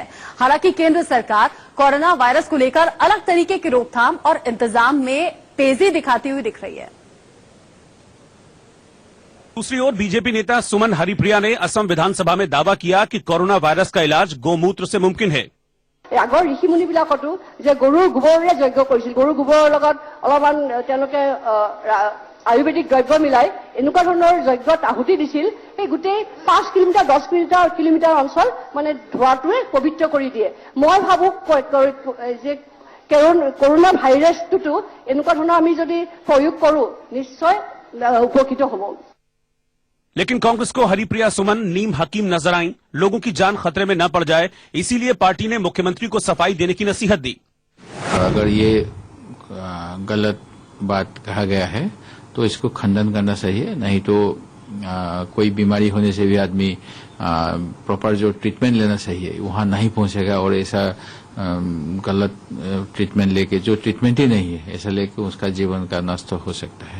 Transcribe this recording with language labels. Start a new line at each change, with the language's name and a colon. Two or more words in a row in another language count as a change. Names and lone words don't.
Hindi: हालांकि केंद्र सरकार कोरोना वायरस को लेकर अलग तरीके की रोकथाम और इंतजाम में तेजी दिखाती हुई दिख रही है। दूसरी ओर बीजेपी नेता सुमन हरिप्रिया ने असम विधानसभा में दावा किया कि कोरोना वायरस का इलाज गौमूत्र से मुमकिन है।
Assamese: আগৰ ঋষিমুনিবিলাকতো যে গৰুৰ গোবৰেৰে যজ্ঞ কৰিছিল, গৰুৰ গোবৰৰ লগত অলপমান তেওঁলোকে আয়ুৰ্বেদিক দ্ৰব্য মিলাই এনেকুৱা ধৰণৰ যজ্ঞত আহুতি দিছিল। এই গোটেই 5 কিলোমিটাৰ 10 কিলোমিটাৰ অঞ্চল মানে ধোঁৱাটোৱে পবিত্ৰ কৰি দিয়ে। মই ভাবো যে কৰোনা ভাইৰাছটোতো এনেকুৱা ধৰণৰ আমি যদি প্ৰয়োগ কৰো নিশ্চয় উপকৃত হ'ব।
Hindi: लेकिन कांग्रेस को हरिप्रिया सुमन नीम हकीम नजर आई। लोगों की जान खतरे में न पड़ जाए, इसीलिए पार्टी ने मुख्यमंत्री को सफाई देने की नसीहत दी। अगर ये गलत बात कहा गया है तो इसको खंडन करना सही है, नहीं तो कोई बीमारी होने से भी आदमी प्रॉपर जो ट्रीटमेंट लेना चाहिए वहां नहीं पहुंचेगा और ऐसा गलत ट्रीटमेंट लेके, जो ट्रीटमेंट ही नहीं है ऐसा लेके उसका जीवन का नष्ट हो सकता है।